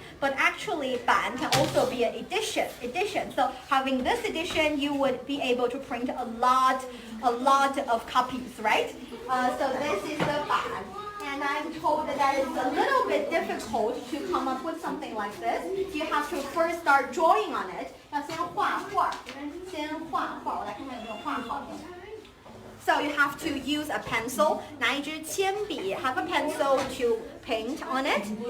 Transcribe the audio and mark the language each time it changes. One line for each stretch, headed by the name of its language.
English: But actually, 版 can also be an edition. So having this edition, you would be able to print a lot of copies, right? So this is the 版.And I'm told that it's a little bit difficult to come up with something like this. You have to first start drawing on it.
Chinese: 要先画画，先画画。我来看看有没有画好的。
English: So you have to use a pencil.
Chinese: 拿一支铅笔
English: have a pencil to paint on it.